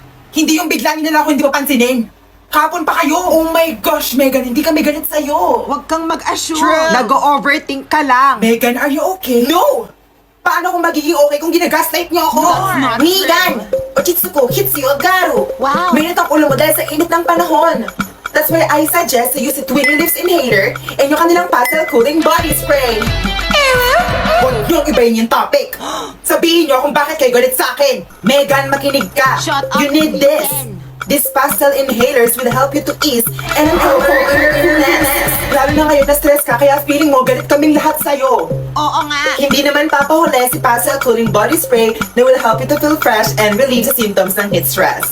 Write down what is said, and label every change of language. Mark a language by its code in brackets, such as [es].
[tl] Hindi yung bigla niyo na lang ako hindi papansinin. Kapon pa kayo. [en] Oh my gosh, [tl] Megan, hindi kami galit sa'yo. Huwag kang mag-assure. [en] True. [tl] Nag-overthink ka lang. Megan, [en] are you okay? No! [tl] Paano kung magiging okay kung ginagaslight niyo ako? [en] That's not Megan! Ochitsuko, Hitsuyo, Garu! Wow. [tl] Mainit ang ulo mo dahil sa init ng panahon. [en] That's why I suggest you use the Twin Reliefs Inhaler and [tl] yung kanilang [en] Pastel Cooling Body Spray. [tl] Huwag niyong ibayin yung topic. Sabihin niyo kung bakit kayo galit sa akin. Megan, makinig ka. [en] Shut up, You need this. Megan. These pastel inhalers will help you to ease and uncover your illness. [tl] Lalo na ngayon na stress ka, kaya feeling mo galit kaming lahat sa'yo. Oo nga. Hindi naman papahuli [en] si Pastel Cooling Body Spray na will help you to feel fresh and relieve the symptoms ng heat stress.